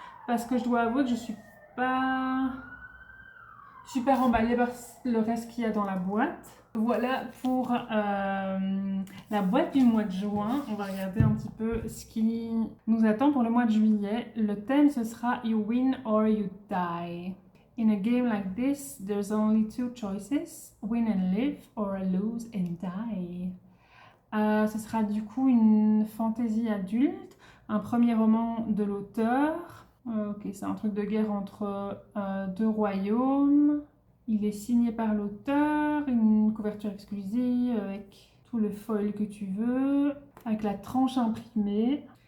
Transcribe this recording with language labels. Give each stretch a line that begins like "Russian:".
French: Parce que je dois avouer que je suis pas super emballée par le reste qu'il y a dans la boîte. Voilà pour la boîte du mois de juin. On va regarder un petit peu ce qui nous attend pour le mois de juillet. Le thème, ce sera
English: You win or you die. In a game like this, there's only two choices. Win and live or lose and die.
French: Ce sera du coup une fantaisie adulte, un premier roman de l'auteur. Ok, c'est un truc de guerre entre deux royaumes. Il est signé par l'auteur, une couverture exclusive avec tout le foil que tu veux, avec la tranche imprimée.